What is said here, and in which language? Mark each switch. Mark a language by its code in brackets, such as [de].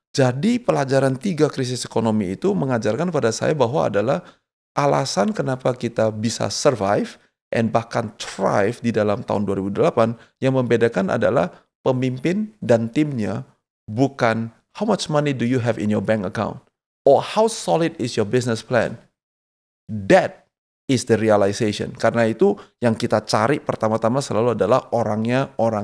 [id] Jadi pelajaran 3 krisis ekonomi itu mengajarkan pada saya bahwa adalah alasan kenapa kita bisa survive and bahkan thrive di dalam tahun 2008, yang membedakan adalah pemimpin dan timnya, bukan [en] how much money do you have in your bank account or how solid is your business plan. That is the realization. [id] Karena itu yang kita cari pertama-tama selalu adalah orangnya.